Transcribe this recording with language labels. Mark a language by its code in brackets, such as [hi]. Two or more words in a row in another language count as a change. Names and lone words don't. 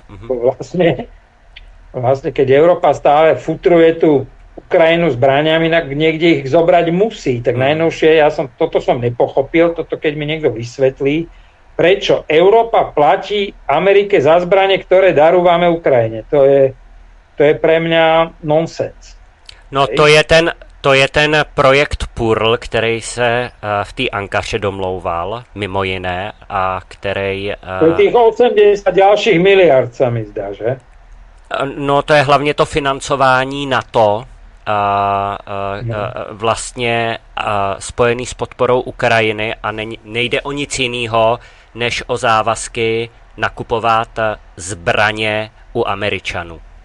[sk] Vlastne, keď Európa stále futruje tú Ukrajinu zbraňami, tak niekde ich zobrať musí. Tak najnovšie, toto som nepochopil, keď mi niekto vysvetlí, prečo Európa platí Amerike za zbrane, ktoré darúvame Ukrajine. To je pre mňa nonsens. [cs] No to je ten projekt PURL, který se v té Ankaře domlouval, mimo jiné, a který... [sk] To je tých 80 ďalších miliard, sa mi zdá, že? [cs] No to je hlavně to financování NATO, vlastně spojený s podporou Ukrajiny a nejde o nic jiného, než o závazky nakupovat zbraně u Američanů.